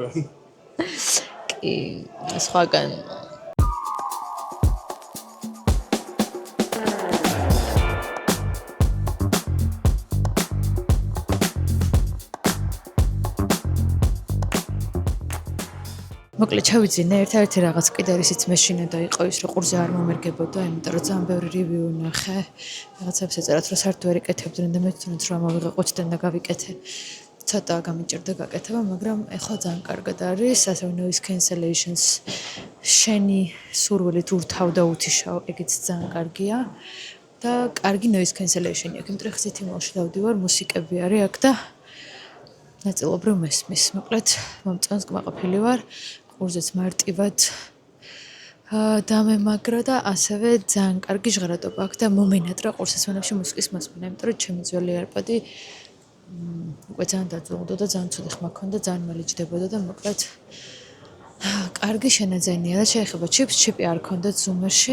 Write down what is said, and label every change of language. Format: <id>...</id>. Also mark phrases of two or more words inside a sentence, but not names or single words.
<ka>კი, სხვაგან მოკლედ ჩავიძინე ერთ-ერთი რაღაც კიდე რისიც მეშინე და იყო ის რომ ყურზე არ მომერგებოდა, იმიტომ რომ ძალიან ბევრი რივიუ ვნახე. რაღაცებს ეწერათ რომ საერთოდ ვერ იკეთებდნენ და მე თვითონაც რომ ამოვიღე ყუთიდან და გავიკეთე. ცოტა გამიჭირდა გაკეთება, მაგრამ ეხლა ძალიან კარგად არის, ასევე</ka> <en>noise cancellation-</en> <ka>ს შენი სურვილით ურთავ და უთიშავ, ეგეც ძალიან კარგია და კარგი</ka> <en>noise cancellation-</en> <ka>ი აქვს. იმიტომ რომ სითიმოლში დავდივარ, მუსიკები არის აქ და ნაწილობრივ მესმის. მოკლედ მომწონს კმაყოფილი ვარ. ყურზეც მარტივად დამემაგრა და ასევე ძალიან კარგი ჟღერადობა აქვს და მომენატრა ყურსასმენებში მუსიკის მოსმენა, იმიტომ რომ ჩემი ძველი AirPod-ი უკვე ძალიან დაძველდა და ძალიან ცუდი ხმა ჰქონდა, ძალიან მალე ჯდებოდა და მოკლედ კარგი შენაძენია და შეიძლება ჩიპი არ ჰქონდათ Zoom-ში.</ka>